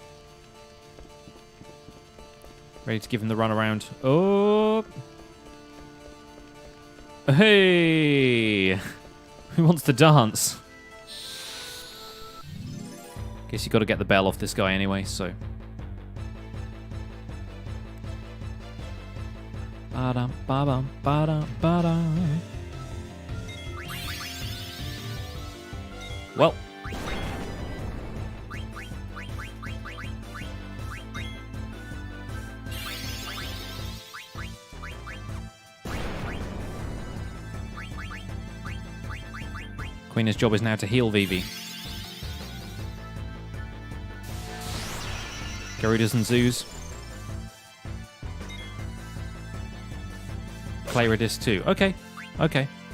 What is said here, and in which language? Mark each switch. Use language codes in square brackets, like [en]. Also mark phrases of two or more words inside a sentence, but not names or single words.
[en] Ready to give him the run around. Oh! Hey! Who wants to dance? Guess you got to get the bell off this guy anyway, so... Ba-dum, ba-dum, ba-dum, ba-dum. Well... Queen's job is now to heal Vivi. Garudas and Zoos. Clayridis too. Okay. Okay.